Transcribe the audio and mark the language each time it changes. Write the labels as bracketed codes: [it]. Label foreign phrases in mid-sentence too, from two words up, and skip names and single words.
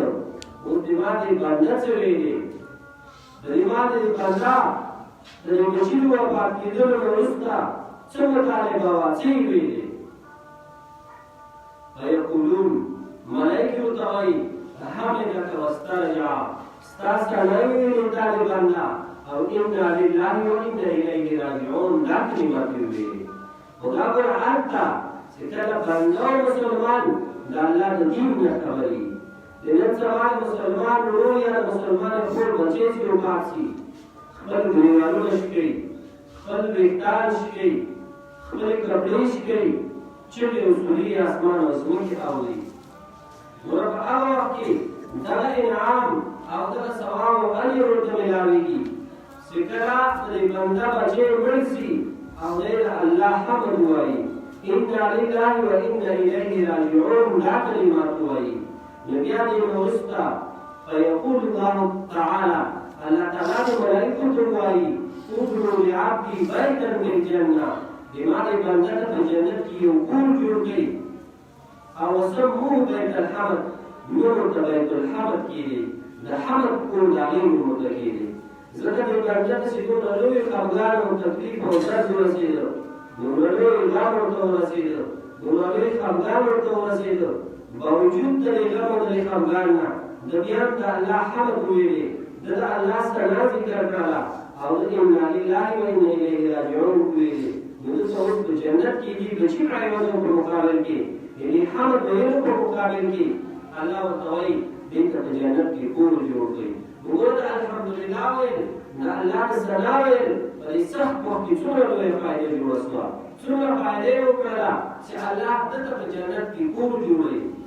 [ps] اوس د ما د بنده څه ویلې د ما د بنده د دې بچي د وفات کېدلو نه وروسته څه مطالبه وه، څه یې ویلې؟ فیقولون ملایکې ورته وایي [ar] حمدک واسترجع، [ps] ستا ستاینه ویلې دا د بنده او [ar] انا لله و انا الیه راجعون، [ps] دا کلمات یې ویلې. خو دا ګوره هلته چې کله بنده او مسلمان د الله د دین نه خبرې د نن سبا مسلمان ورور یا د مسلمان خور بچی چې وفات شي خپل ګریوانونه شي کوي، خپل ویښتان شي کوي، خپلې کپړې شي کوي، چغې او سورې اسمان او ځمکې اوري. نو په هغه وخت کې دغه انعام او دغه ثواب او اجر ورته میلاویږي چې کله د بنده بچی مړ شي او دی د الله حمد ووایي [ar] انا لله و انا الیه راجعون، [ps] دا کلمات ووایي. نو بیا دې نه وروسته [ar] فیقول الله تعالی، [ps] الله تعالی د ملایکو ته وایي [ar] ادعوا لعبدي بیتا من الجنه، [ps] زما د بنده ته په جنت کې یو کور جوړ کړي او [ar] وسموه بیت الحمد، [ps] نور ورته [ar] بیت الحمد [ps] کېږي، د حمد کور د هغې نوم ورته کېږي. ځکه د بنده ته چې دومره لوی خفګان او تکلیف او درد ورسېده، دومره لوی غم ورته ورسېده، دومره لوی خفګان ورته ورسېده، باوجود د دې غم او د دې خفګان نه د بیا د الله حمد وویلې، ده د الله ثنا ذکر کړله او د [ar] انا لله و انا الیه راجعون [ps] وویلې. نو دلته اوس په جنت کې دي بچي عوضو په مقابل کې، یعنې حمد ویلو په مقابل کې الله ورته وایي دې ته په جنت کې کور جوړ کړئ. وګوره د الحمدلله ویل، د الله د ثنا ویل په دې سخت وخت کې څومره لویه فایده جوړه شوه، څومره فایده یې وکړله چې الله ده ته په جنت کې کور جوړوي.